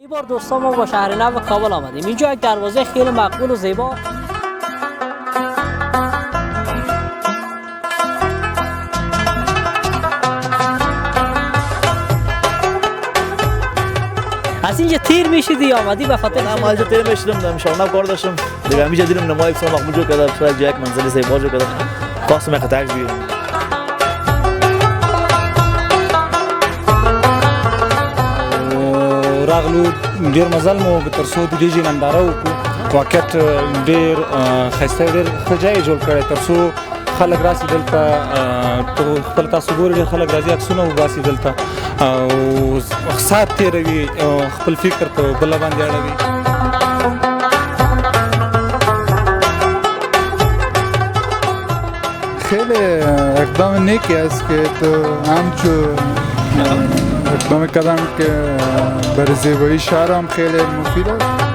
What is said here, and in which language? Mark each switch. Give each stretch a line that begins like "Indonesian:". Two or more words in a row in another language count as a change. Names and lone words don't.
Persian: این بار دوستان ما با شهر نو کابل آمدیم. اینجا یک دروازه خیلی مقبول و زیبا از اینجا تیر میشیدی آمدی به خاطر نه ما اینجا تیر میشیدم دم شاوناب کار داشتم دیگه همینجا دیدم نمای بسیار مقبول جو کرده بسیار یک منزل زیبا جو کرده خواستم یک تاکس بگیرم
Pashto: راغلو ډیر مزل مو تر څو د دې ننداره وکړو واقعیت ډیر ښایسته ډیر ښه ځای جوړ کړی تر څو خلک راسي دلته خپل تاسو ګورئ ډېر خلک راځي عکسونه وباسي دلته او ساعت تېروي خپل فکر په بله باندې اړوي
Persian: خیلی اقدام نیکی است که تو همچون اقدام کردم که برای زیبایی شهر هم خیلی مفید است